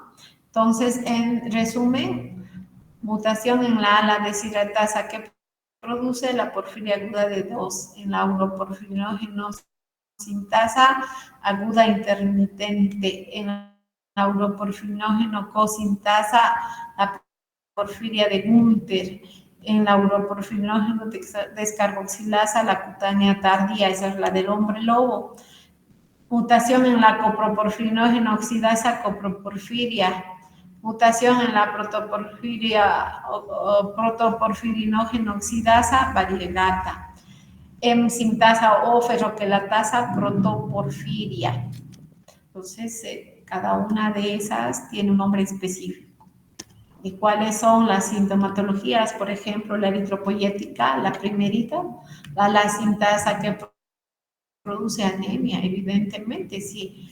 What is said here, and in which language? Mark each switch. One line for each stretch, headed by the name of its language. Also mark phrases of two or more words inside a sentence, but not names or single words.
Spanish: Entonces, en resumen, mutación en la ala deshidratasa que produce la porfiria aguda de 2 en la uroporfinógeno sintasa aguda intermitente en la uroporfinógeno cosintasa, la porfiria de Gunther, en la uroporfinógeno descarboxilasa, la cutánea tardía, esa es la del hombre lobo. Mutación en la coproporfinógeno oxidasa, coproporfiria. Mutación en la protoporfiria o protoporfirinógeno oxidasa, variegata. Sintasa o ferroquelatasa, protoporfiria. Entonces, cada una de esas tiene un nombre específico. ¿Y cuáles son las sintomatologías? Por ejemplo, la eritropoyética, la primerita, la sintasa que produce anemia, evidentemente, sí.